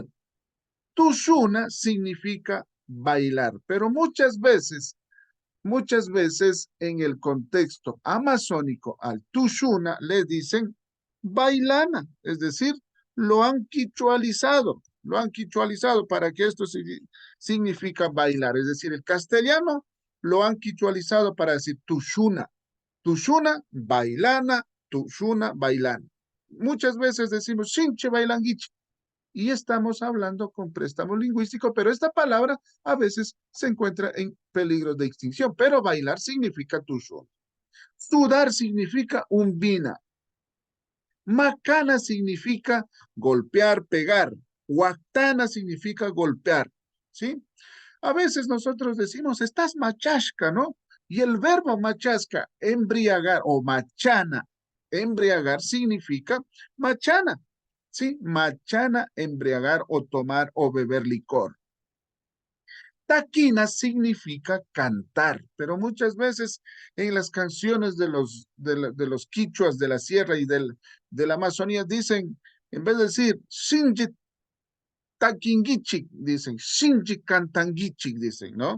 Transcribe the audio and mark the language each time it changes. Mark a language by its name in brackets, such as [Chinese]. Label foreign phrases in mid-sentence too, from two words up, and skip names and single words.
[Spanish] Tushuna significa bailar, pero muchas veces en el contexto amazónico al tushuna le dicen bailana, es decir, lo han quichualizado para que esto significa bailar, es decir, el castellano lo han quichualizado para decir [Quechua] tushuna, tushuna, bailana, tushuna, bailana. [Spanish] Muchas veces decimos chinche bailanguiche y estamos hablando con préstamo lingüístico, pero esta palabra a veces se encuentra en peligro de extinción, pero bailar significa tushuna. Sudar significa umbina. Macana significa golpear, pegar. Huactana significa golpear, ¿sí? A veces nosotros decimos, estás machasca, ¿no? Y el verbo machasca, embriagar o machana, embriagar significa machana, ¿sí? Machana, embriagar o tomar o beber licor. Taquina significa cantar, pero muchas veces en las canciones de los quichuas de la sierra y de la Amazonía dicen, en vez de decir [Quechua] Shinji Taquingichik, [Spanish] dicen [Quechua] Shinji Cantangichik, [Spanish] dicen, ¿no?